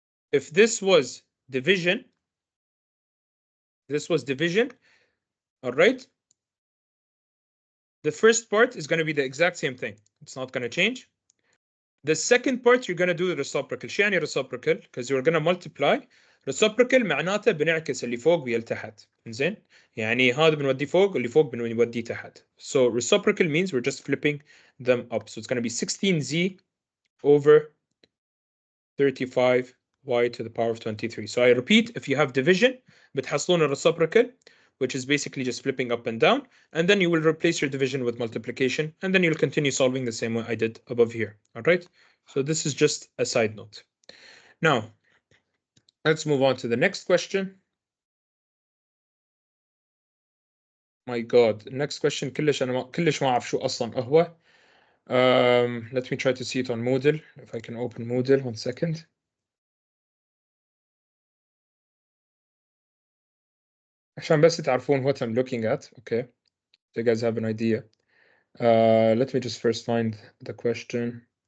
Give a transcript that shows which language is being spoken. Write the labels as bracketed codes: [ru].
[en] If this was division, all right? The first part is going to be the exact same thing. It's not going to change. The second part, you're going to do the reciprocal. [ar] شو يعني [en] reciprocal? Because you're going to multiply. [ar] reciprocal معناته بنعكس اللي فوق ويا تحت. إنزين يعني هذا بنوديه فوق واللي فوق بنوديه تحت. [en] So reciprocal means we're just flipping them up. So it's going to be 16z over 35y to the power of 23. So I repeat, if you have division [ar] بتحصلون [en] reciprocal, which is basically just flipping up and down, and then you will replace your division with multiplication, and then you'll continue solving the same way I did above here. All right, so this is just a side note. Now let's move on to the next question. My God, next question [ar] كلش ما أعرف شو أصلا هو. [en] Let me try to see it on Moodle. If I can open Moodle, 1 second. [ar] عشان بس تعرفون [en] what I'm looking at. Okay, so you guys have an idea. Let me just first find the question.